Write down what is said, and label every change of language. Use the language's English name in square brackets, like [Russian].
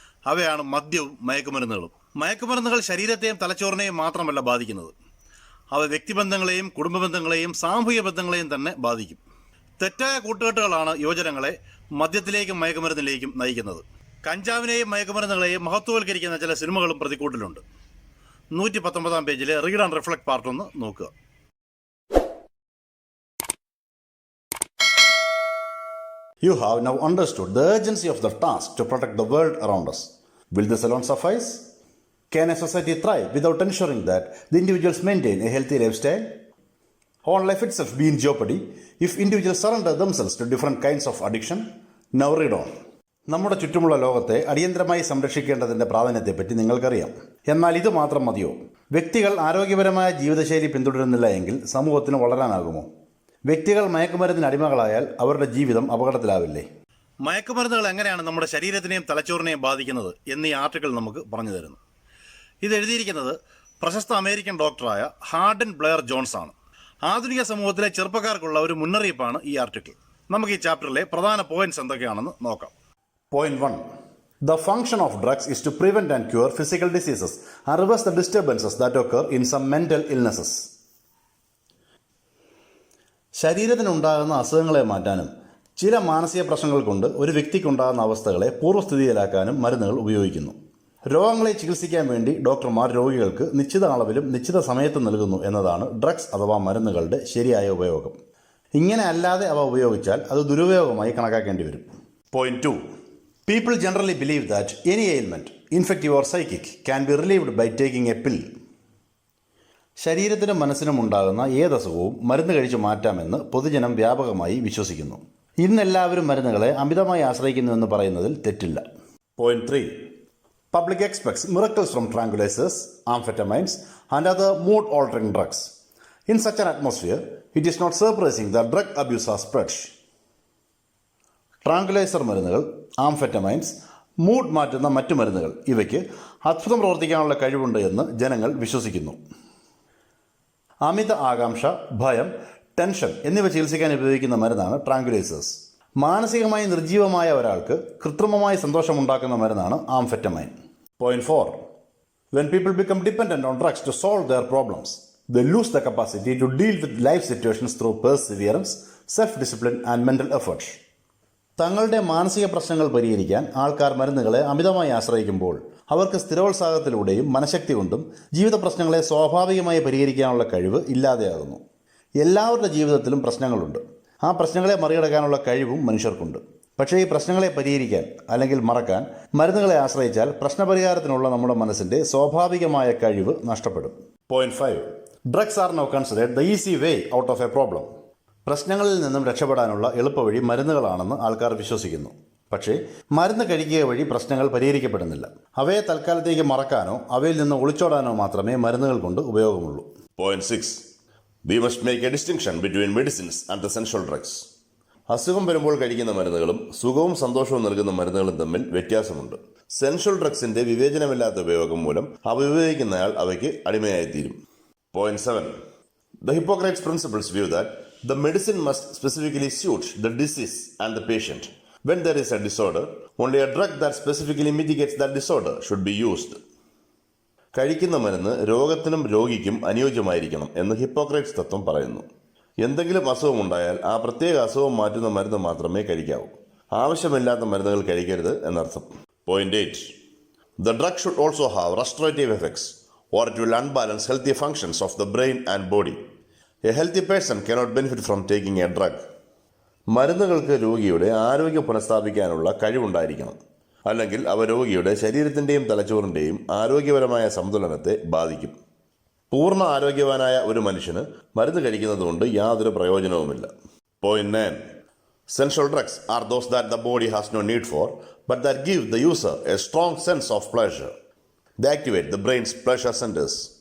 [Malayalam] അവയാണ് മദ്യവും മയക്കുമരുന്നുകളും. മയക്കുമരുന്നുകൾ ശരീരത്തെയും തലച്ചോറിനെയും മാത്രമല്ല ബാധിക്കുന്നത്, അവ വ്യക്തിബന്ധങ്ങളെയും കുടുംബബന്ധങ്ങളെയും സാമൂഹിക ബന്ധങ്ങളെയും തന്നെ ബാധിക്കും. തെറ്റായ കൂട്ടുകെട്ടുകളാണ് യുവജനങ്ങളെ മദ്യത്തിലേക്കും മയക്കുമരുന്നിലേക്കും നയിക്കുന്നത്. കഞ്ചാവിനെയും മയക്കുമരുന്നുകളെയും മഹത്വവൽക്കരിക്കുന്ന ചില സിനിമകളും പ്രതിക്കൂട്ടിലുണ്ട്. 119 പേജിലെ റീഡ് ആൻഡ് റിഫ്ലക്ട് പാർട്ട് 1 നോക്കുക. [English] You have now understood the urgency of the task to protect the world around us. Will this alone suffice? Can a society thrive without ensuring that the individuals maintain a healthy lifestyle? Won't life itself be in jeopardy if individuals surrender themselves to different kinds of addiction? Now read on. [Malayalam] നമ്മുടെ ചുറ്റുമുള്ള ലോകത്തെ അടിയന്തരമായി സംരക്ഷിക്കേണ്ടതിൻ്റെ പ്രാധാന്യത്തെപ്പറ്റി നിങ്ങൾക്കറിയാം. എന്നാൽ ഇത് മാത്രം മതിയോ? വ്യക്തികൾ ആരോഗ്യപരമായ ജീവിതശൈലി പിന്തുടരുന്നില്ല എങ്കിൽ സമൂഹത്തിന് വളരാനാകുമോ? വ്യക്തികൾ മയക്കുമരുന്നിന് അടിമകളായാൽ അവരുടെ ജീവിതം അപകടത്തിലാവില്ലേ? മയക്കുമരുന്നുകൾ എങ്ങനെയാണ് നമ്മുടെ ശരീരത്തിനെയും തലച്ചോറിനെയും ബാധിക്കുന്നത് എന്നീ ആർട്ടിക്കിൾ നമുക്ക് പറഞ്ഞു തരുന്നു. ഇത് എഴുതിയിരിക്കുന്നത് പ്രശസ്ത അമേരിക്കൻ ഡോക്ടറായ ഹാർഡൻ ബ്ലെയർ ജോൺസ് ആണ്. ആധുനിക സമൂഹത്തിലെ ചെറുപ്പക്കാർക്കുള്ള ഒരു മുന്നറിയിപ്പാണ് ഈ ആർട്ടിക്കിൾ. നമുക്ക് ഈ ചാപ്റ്ററിലെ പ്രധാന പോയിന്റ്സ് എന്തൊക്കെയാണെന്ന് നോക്കാം. [English] Point 1. The function of drugs is to prevent and cure physical diseases and reverse the disturbances that occur in some mental illnesses. [Malayalam] ശരീരത്തിനുണ്ടാകുന്ന അസുഖങ്ങളെ മാറ്റാനും ചില മാനസിക പ്രശ്നങ്ങൾ കൊണ്ട് ഒരു വ്യക്തിക്കുണ്ടാകുന്ന അവസ്ഥകളെ പൂർവ്വസ്ഥിതിയിലാക്കാനും മരുന്നുകൾ ഉപയോഗിക്കുന്നു. രോഗങ്ങളെ ചികിത്സിക്കാൻ വേണ്ടി ഡോക്ടർമാർ രോഗികൾക്ക് നിശ്ചിത അളവിലും നിശ്ചിത സമയത്തും നൽകുന്നു എന്നതാണ് ഡ്രഗ്സ് അഥവാ മരുന്നുകളുടെ ശരിയായ ഉപയോഗം. ഇങ്ങനെ അല്ലാതെ അവ ഉപയോഗിച്ചാൽ അത് ദുരുപയോഗമായി കണക്കാക്കേണ്ടി വരും. [English] Point 2. People generally believe that any ailment, infective or psychic, can be relieved by taking a pill. [Malayalam] ശരീരത്തിനും മനസ്സിനും ഉണ്ടാകുന്ന ഏതസുഖവും മരുന്ന് കഴിച്ച് മാറ്റാമെന്ന് പൊതുജനം വ്യാപകമായി വിശ്വസിക്കുന്നു. ഇന്നെല്ലാവരും മരുന്നുകളെ അമിതമായി ആശ്രയിക്കുന്നുവെന്ന് പറയുന്നതിൽ തെറ്റില്ല. [English] Point 3. Public expects miracles from tranquilizers, amphetamines and other mood-altering drugs. In such an atmosphere, it is not surprising that drug abuse has spread. [Malayalam] Tranquilliser മരുന്നുകൾ, ആംഫെറ്റമൈൻസ്, മൂഡ് മാറ്റുന്ന മറ്റു മരുന്നുകൾ ഇവയ്ക്ക് അത്ഭുതം പ്രവർത്തിക്കാനുള്ള കഴിവുണ്ട് എന്ന് ജനങ്ങൾ വിശ്വസിക്കുന്നു. അമിത ആകാംക്ഷ, ഭയം, ടെൻഷൻ എന്നിവ ചികിത്സിക്കാൻ ഉപയോഗിക്കുന്ന മരുന്നാണ് ട്രാങ്കുലൈസേഴ്സ്. മാനസികമായി നിർജ്ജീവമായ ഒരാൾക്ക് കൃത്രിമമായി സന്തോഷമുണ്ടാക്കുന്ന മരുന്നാണ് ആംഫെറ്റമൈൻ. [English] Point 4. When people become dependent on drugs to solve their problems, they lose the capacity to deal with life situations through perseverance, self-discipline and mental effort. [Malayalam] തങ്ങളുടെ മാനസിക പ്രശ്നങ്ങൾ പരിഹരിക്കാൻ ആൾക്കാർ മരുന്നുകളെ അമിതമായി ആശ്രയിക്കുമ്പോൾ അവർക്ക് സ്ഥിരോത്സാഹത്തിലൂടെയും മനഃശക്തി കൊണ്ടും ജീവിത പ്രശ്നങ്ങളെ സ്വാഭാവികമായി പരിഹരിക്കാനുള്ള കഴിവ് ഇല്ലാതെയാകുന്നു. എല്ലാവരുടെ ജീവിതത്തിലും പ്രശ്നങ്ങളുണ്ട്. ആ പ്രശ്നങ്ങളെ മറികടക്കാനുള്ള കഴിവും മനുഷ്യർക്കുണ്ട്. പക്ഷേ ഈ പ്രശ്നങ്ങളെ പരിഹരിക്കാൻ അല്ലെങ്കിൽ മറക്കാൻ മരുന്നുകളെ ആശ്രയിച്ചാൽ പ്രശ്നപരിഹാരത്തിനുള്ള നമ്മുടെ മനസ്സിൻ്റെ സ്വാഭാവികമായ കഴിവ് നഷ്ടപ്പെടും. [English] Point 5. Drugs are now considered the easy way out of a problem. [Malayalam] പ്രശ്നങ്ങളിൽ നിന്നും രക്ഷപ്പെടാനുള്ള എളുപ്പവഴി മരുന്നുകളാണെന്ന് ആൾക്കാർ വിശ്വസിക്കുന്നു. പക്ഷേ മരുന്ന് കഴിക്കുക വഴി പ്രശ്നങ്ങൾ പരിഹരിക്കപ്പെടുന്നില്ല. അവയെ തൽക്കാലത്തേക്ക് മറക്കാനോ അവയിൽ നിന്ന് ഒളിച്ചോടാനോ മാത്രമേ മരുന്നുകൾ കൊണ്ട് ഉപയോഗമുള്ളൂ. [English] Point 6. We must make a distinction between medicines and the sensual drugs. [Malayalam] അസുഖം വരുമ്പോൾ കഴിക്കുന്ന മരുന്നുകളും സുഖവും സന്തോഷവും നൽകുന്ന മരുന്നുകളും തമ്മിൽ വ്യത്യാസമുണ്ട്. സെൻഷ്വൽ ഡ്രഗ്സിന്റെ വിവേചനമില്ലാത്ത ഉപയോഗം മൂലം അവ ഉപയോഗിക്കുന്നയാൾ അവയ്ക്ക് അടിമയായിത്തീരും. [English] Point 7. The Hippocrates principles view that the medicine must specifically suit the disease and the patient. When there is a disorder, only a drug that specifically mitigates that disorder should be used. [Malayalam] കഴിക്കുന്ന മരുന്ന് രോഗത്തിനും രോഗിക്കും അനുയോജ്യമായിരിക്കണം എന്ന് ഹിപ്പോക്രേറ്റ്സ് തത്വം പറയുന്നു. എന്തെങ്കിലും അസുഖമുണ്ടായാൽ ആ പ്രത്യേക അസുഖം മാറ്റുന്ന മരുന്ന് മാത്രമേ കഴിക്കാവൂ. ആവശ്യമില്ലാത്ത മരുന്നുകൾ കഴിക്കരുത് എന്നർത്ഥം. [English] Point 8. The drug should also have restorative effects, or it will unbalance healthy functions of the brain and body. A healthy person cannot benefit from taking a drug. [Malayalam] മരുന്നുകൾക്ക് രോഗിയുടെ ആരോഗ്യം പുനഃസ്ഥാപിക്കാനുള്ള കഴിവുണ്ടായിരിക്കണം. അല്ലെങ്കിൽ അവ രോഗിയുടെ ശരീരത്തിൻ്റെയും തലച്ചോറിൻ്റെയും ആരോഗ്യപരമായ സന്തുലനത്തെ ബാധിക്കും. പൂർണ്ണ ആരോഗ്യവാനായ ഒരു മനുഷ്യന് മരുന്ന് കഴിക്കുന്നതുകൊണ്ട് യാതൊരു പ്രയോജനവുമില്ല. [English] Point 9. Sensual drugs are those that the body has no need for, but that give the user a strong sense of pleasure. They activate the brain's pleasure centers.